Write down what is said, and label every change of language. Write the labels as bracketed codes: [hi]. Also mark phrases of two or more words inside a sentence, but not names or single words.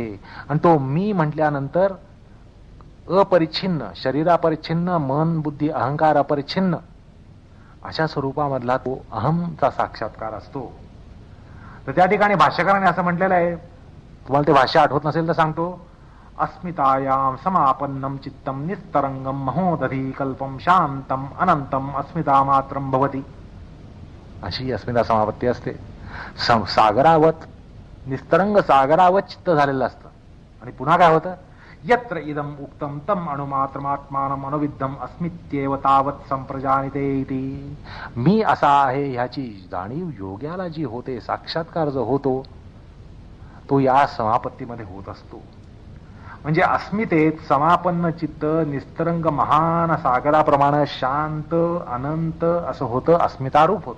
[mr] आणि तो मी म्हटल्यानंतर अपरिच्छिन्न, शरीरापरिच्छिन्न, मन बुद्धी अहंकार अपरिच्छिन्न अशा स्वरूपामधला तो अहमचा साक्षात्कार असतो. तर त्या ठिकाणी भाष्यकाराने असं म्हटलेलं आहे, तुम्हाला ते भाष्य आठवत नसेल तर सांगतो. [sa] अस्मितायाम समापन्नम चित्तम निस्तरंगम महोदधी कल्पम शांतम अनंतम अस्मिता मात्रम भवती. [mr] अशी अस्मिता समापत्ती असते. सागरावत निस्तरंग सागरावत चित्त झालेलं असतं. आणि पुन्हा काय होतं, [sa] यत्र इदम उक्तम तम अणुमात्रमात्मानम अनुविद्धम अस्मित्येव तावत संप्रजानिते इति. [mr] मी असा आहे ह्याची जाणीव योग्याला जी होते, साक्षात्कार जो होतो तो या समापत्तीमध्ये होत असतो. म्हणजे अस्मितेत समापन्न चित्त निस्तरंग महान सागराप्रमाणे शांत अनंत असं होतं, अस्मितारूप होतं.